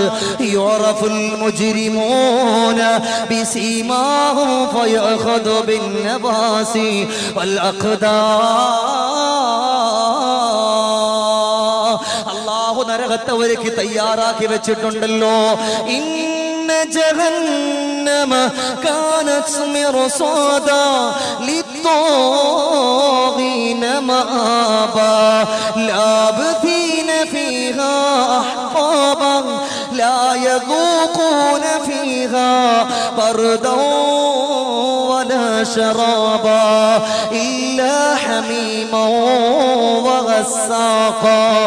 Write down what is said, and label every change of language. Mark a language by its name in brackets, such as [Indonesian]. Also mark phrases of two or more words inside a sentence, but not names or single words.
[Arabic] يعرف المجرمون بسيماهم فيؤخذ بالنواصي والأقدام. [Malayalam] അല്ലാഹു നരകത്തെ ഒരുക്കി തയ്യാറാക്കി വെച്ചിട്ടുണ്ടല്ലോ. [Arabic] جهنم كانت مرصادا للطاغين مآبا لابثين فيها أحقابا لا يذوقون فيها بردا ولا شرابا إلا حميما وغساقا